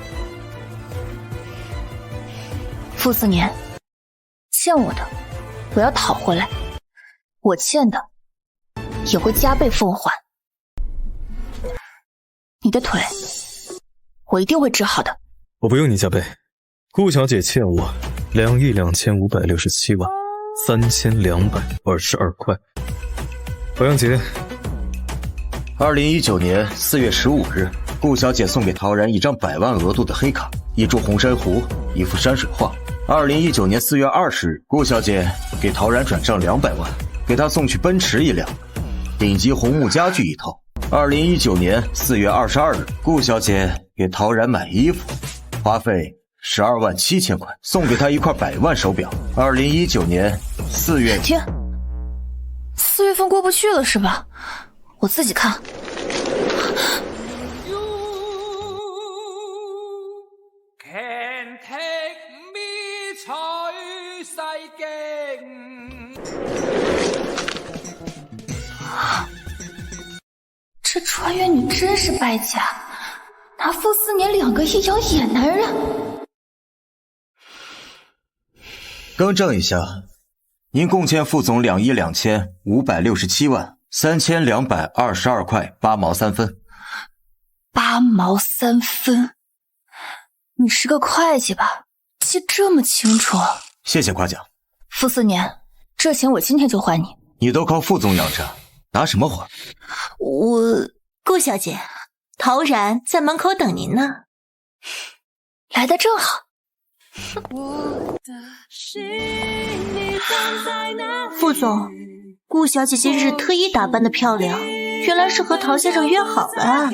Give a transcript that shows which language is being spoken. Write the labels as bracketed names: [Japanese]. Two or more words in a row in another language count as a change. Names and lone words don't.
[Chinese] 傅思年，欠我的我要討回來，我欠的也會加倍奉還。你的腿我一定會治好的。我不用你加倍。顧小姐欠我2256322塊，保養結。 2019年4月15日，顧小姐送給陶然一張100萬額度的黑卡，一株紅珊瑚，一幅山水畫。2019年4月20日，顧小姐給陶然轉賬200萬，給他送去奔馳1輛，頂級紅木家具一套。2019年4月22日，顧小姐給陶然買衣服，花費12萬7千塊，送給他一塊100萬手錶。2019年4月，天，4月份過不去了是吧？我自己看。这穿越女真是败家，拿傅思年2個一养野男人。更正一下，您共欠副总22567万3222塊8毛3分。 8毛3分？你是個會計吧？記這麼清楚。謝謝誇獎。傅思年，這錢我今天就還你。你都靠副總養着， 搭什麼話？顧小姐，陶然在門口等您呢。来得正好。副总，顧小姐今日特意打扮的漂亮，原来是和陶先生约好了啊。